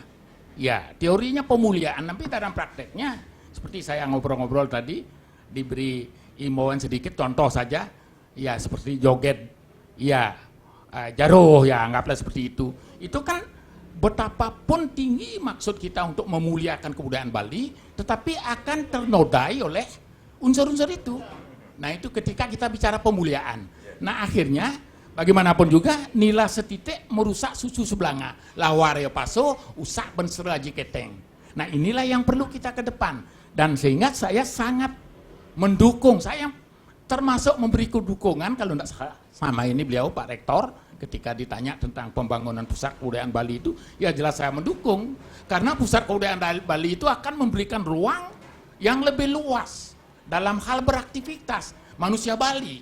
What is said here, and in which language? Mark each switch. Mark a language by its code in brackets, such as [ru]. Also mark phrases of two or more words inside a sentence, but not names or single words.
[id] Ya, teorinya pemuliaan, tapi dalam prakteknya seperti saya ngobrol-ngobrol tadi, diberi imbauan sedikit, contoh saja, ya seperti joget, ya jaruh, ya anggaplah seperti itu. Itu kan betapapun tinggi maksud kita untuk memuliakan kebudayaan Bali, tetapi akan ternodai oleh unsur-unsur itu. Nah, itu ketika kita bicara pemuliaan. Nah, akhirnya bagaimanapun juga nila setitik merusak susu sebelanga. Lawareo paso usak benseraji keteng. Nah, inilah yang perlu kita ke depan. Dan sehingga saya sangat mendukung, saya termasuk memberi dukungan kalau tidak salah sama ini beliau Pak Rektor ketika ditanya tentang pembangunan pusat kebudayaan Bali itu, ya jelas saya mendukung. Karena pusat kebudayaan Bali itu akan memberikan ruang yang lebih luas dalam hal beraktivitas manusia Bali.